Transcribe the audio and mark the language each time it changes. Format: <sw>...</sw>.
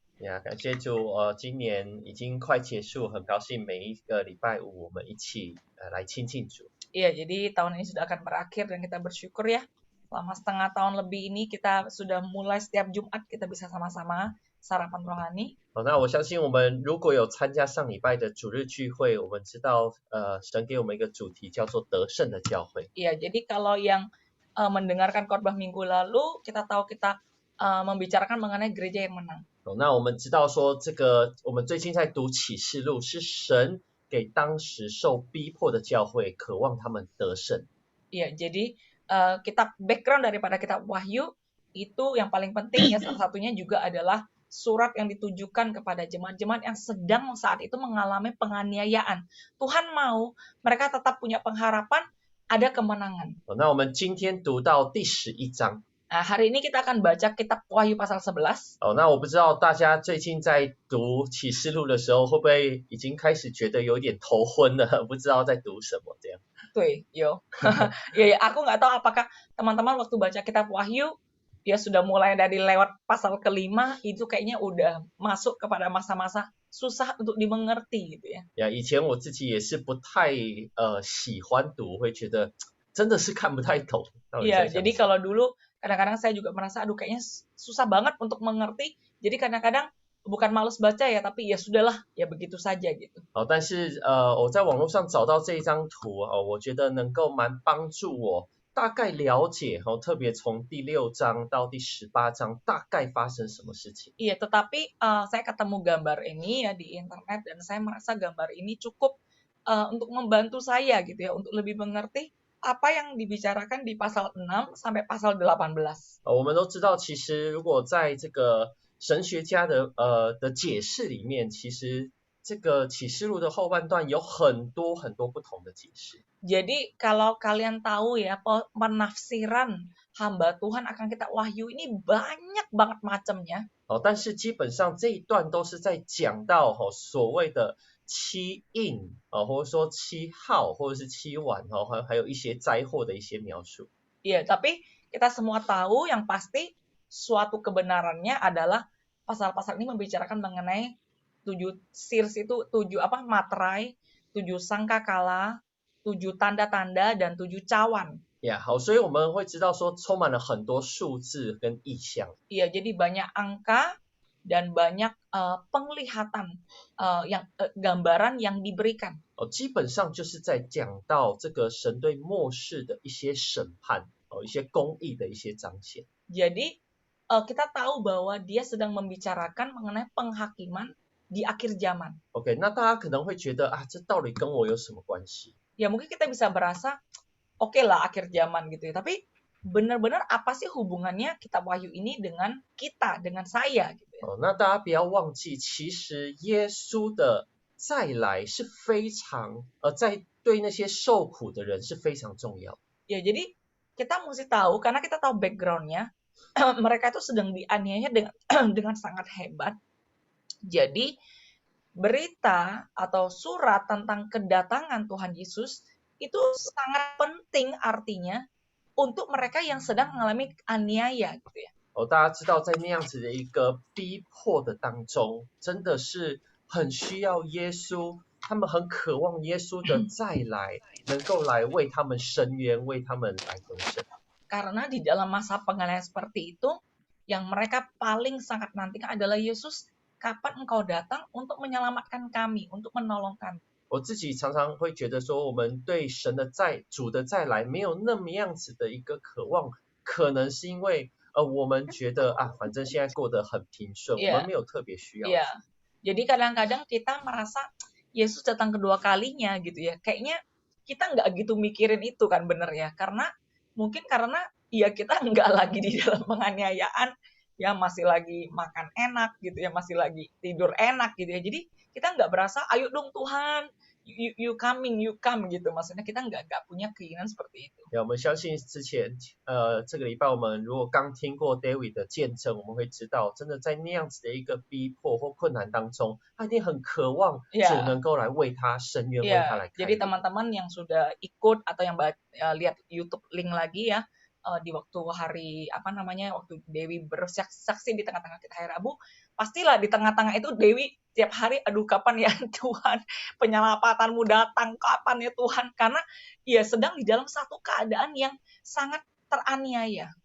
<zh>呀，感谢主，今年已经快结束，很高兴每一个礼拜五我们一起来亲近主。</zh> <id>Iya, jadi tahun ini sudah akan berakhir dan kita bersyukur ya. Selama setengah tahun lebih ini kita sudah mulai setiap Jumat kita bisa sama-sama sarapan rohani.</id> <zh>好，那我相信我们如果有参加上礼拜的主日聚会，我们知道，神给我们一个主题叫做得胜的教会。</zh> <id>Iya, jadi kalau yang mendengarkan khotbah minggu lalu, kita tahu kita membicarakan mengenai gereja yang menang.</id> <zh>那我们知道说我们最近在读启示录，是神给当时受逼迫的教会，渴望他们得胜。</zh> <id>Iya, jadi kitab background daripada kitab Wahyu itu yang paling penting ya, salah satunya juga adalah surat yang ditujukan kepada jemaat-jemaat yang sedang saat itu mengalami penganiayaan. Tuhan mau mereka tetap punya pengharapan, ada kemenangan.</id> <zh>那我们今天读到第11章。</zh> <id>hari ini kita akan baca kitab Wahyu pasal 11.</id> <zh>那我不知道大家最近在读启示录的时候，会不会已经开始觉得有点头昏了，不知道在读什么这样。对，有。</zh> <id>ya, aku nggak tahu apakah teman-teman waktu baca kitab Wahyu ya sudah mulai dari lewat pasal kelima itu kayaknya udah masuk kepada masa-masa susah untuk dimengerti gitu ya.</id> <zh>以前我自己也是不太喜欢读，会觉得真的是看不太懂。</zh> <id>Iya, jadi kalau dulu kadang-kadang saya juga merasa aduh kayaknya susah banget untuk mengerti. Jadi kadang-kadang bukan malas baca ya, tapi ya sudahlah, ya begitu saja gitu.</id> <zh>但是我在网络上找到这一张图我觉得能够蛮帮助我大概了解特别从第6章到第18章大概发生什么事情。</zh> <id>Iya, tetapi saya ketemu gambar ini ya di internet dan saya merasa gambar ini cukup untuk membantu saya gitu ya, untuk lebih mengerti apa yang dibicarakan di pasal 6 sampai pasal 18.</id> <zh>我们都知道，其实如果在这个神学家的解释里面，其实这个启示录的后半段有很多很多不同的解释。</zh> <id>Jadi kalau kalian tahu ya, penafsiran hamba Tuhan akan kitab Wahyu ini banyak banget macamnya.</id> <zh>但是基本上这一段都是在讲到所谓的7印或者说7号或者是7碗还有一些灾祸的一些描述。</zh> <id>Iya, tapi kita semua tahu yang pasti suatu kebenarannya adalah pasal-pasal ini membicarakan mengenai</id> <en>7 seals</en> <id>itu 7 materai, 7 sangkakala, 7 tanda-tanda dan 7 cawan.</id> <zh>好，所以我们会知道说充满了很多数字跟意象。</zh> <id>Iya, jadi banyak angka dan banyak penglihatan yang gambaran yang diberikan.</id> <zh>基本上就是在讲到这个神对末世的一些审判一些公义的一些彰显。</zh> <id>Jadi kita tahu bahwa dia sedang membicarakan mengenai penghakiman di akhir zaman.</id> <zh>OK， 那大家可能会觉得这到底跟我有什么关系？</zh> <id>Ya mungkin kita bisa berasa oke lah akhir zaman gitu ya. Tapi benar-benar apa sih hubungannya kitab Wahyu ini dengan kita, dengan saya gitu ya.</id> <zh>那大家不要忘记，其实耶稣的再来是非常在对那些受苦的人是非常重要。</zh> <id>Ya jadi kita mesti tahu karena kita tahu background-nya mereka itu sedang dianiaya dengan sangat hebat. Jadi berita atau surat tentang kedatangan Tuhan Yesus itu sangat penting artinya untuk mereka yang sedang mengalami aniaya gitu ya.</id> <zh>大家知道在那样子的一个逼迫的当中，真的是很需要耶稣，他们很渴望耶稣的再来，能够来为他们伸冤，为他们来得胜。</zh> <id>Karena di dalam masa penganiayaan seperti itu, yang mereka paling sangat nantikan adalah Yesus, kapan engkau datang untuk menyelamatkan kami, untuk menolong kami.</id> <zh>我自己常常会觉得说，我们对神的主的再来没有那么样子的一个渴望，可能是因为我们觉得反正现在过得很平顺，我们没有特别需要。</zh> <id>Jadi kadang-kadang kita merasa Yesus datang kedua kalinya gitu ya. Kayaknya kita nggak gitu mikirin itu kan bener ya. Mungkin karena ya kita nggak lagi di dalam penganiayaan, ya masih lagi makan enak gitu ya, masih lagi tidur enak gitu ya. Jadi kita nggak berasa, ayo dong Tuhan,</id> <en>you come</en> <id>gitu. Maksudnya kita nggak punya keinginan seperti itu.</id> <zh>我们相信之前这个礼拜我们如果刚听过 David 的见证，我们会知道，真的在那样子的一个逼迫或困难当中，他一定很渴望主能够来为他伸冤，为他来开路。</zh> <id>Jadi teman-teman yang sudah ikut atau yang lihat YouTube link lagi ya, di waktu waktu Dewi bersaksi di tengah-tengah kita hari Rabu, pastilah di tengah-tengah itu Dewi tiap hari, aduh kapan ya Tuhan penyelamatanmu datang, kapan ya Tuhan, karena ia sedang di dalam satu keadaan yang sangat teraniaya.</id>